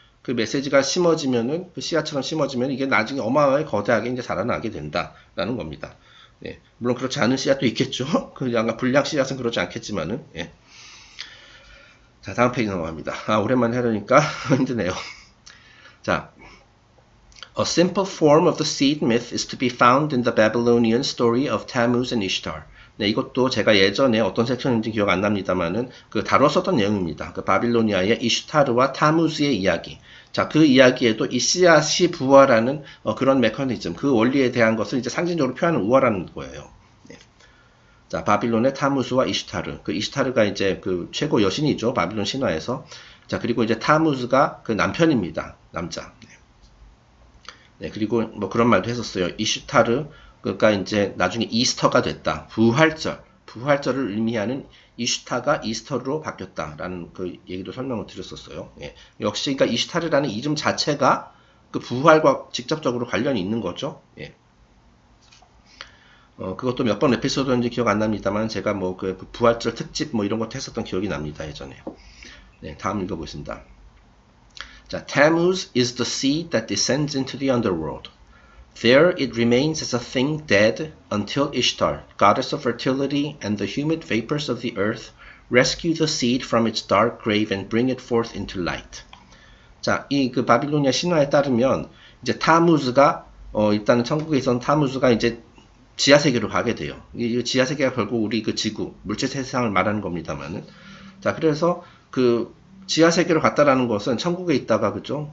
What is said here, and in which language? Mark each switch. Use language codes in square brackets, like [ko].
[ko] 그 메시지가 심어지면은, 그 씨앗처럼 심어지면 이게 나중에 어마어마하게 거대하게 이제 자라나게 된다라는 겁니다. 예. 물론 그렇지 않은 씨앗도 있겠죠. 약간 불량 씨앗은 그렇지 않겠지만은, 예. 자, 다음 페이지 넘어갑니다. 오랜만에 하려니까 힘드네요. 자. [en] A simple form of the seed myth is to be found in the Babylonian story of Tammuz and Ishtar. [ko] 네, 이것도 제가 예전에 어떤 섹션인지 기억 안 납니다만은 다뤘었던 내용입니다. 바빌로니아의 이슈타르와 타무즈의 이야기. 자, 그 이야기에도 이 씨앗이 부활하는 그런 메커니즘, 그 원리에 대한 것을 이제 상징적으로 표현하는 우화라는 거예요. 네. 자, 바빌론의 타무즈와 이슈타르. 그 이슈타르가 이제 그 최고 여신이죠. 바빌론 신화에서. 자, 그리고 이제 타무즈가 그 남편입니다. 남자. 네, 그리고 그런 말도 했었어요. 이슈타르가 이제 나중에 이스터가 됐다. 부활절을 의미하는 이슈타가 이스터로 바뀌었다라는 그 얘기도 설명을 드렸었어요. 예. 역시 그러니까 이슈타르라는 이름 자체가 그 부활과 직접적으로 관련이 있는 거죠. 예. 그것도 몇 번 에피소드인지 기억 안 납니다만 제가 그 부활절 특집 이런 것도 했었던 기억이 납니다. 예전에. 네, 다음 읽어보겠습니다. [en] 자, Tammuz is the seed that descends into the underworld. There it remains as a thing dead until Ishtar, goddess of fertility and the humid vapors of the earth, rescue the seed from its dark grave and bring it forth into light. [ko] 자, 이 그 바빌로니아 신화에 따르면 이제 타무즈가 일단은 천국에 있었던 타무즈가 이제 지하 세계로 가게 돼요. 이 지하 세계가 결국 우리 그 지구, 물질 세상을 말하는 겁니다만은. 자, 그래서 그 지하 세계로 갔다라는 것은 천국에 있다가 그죠?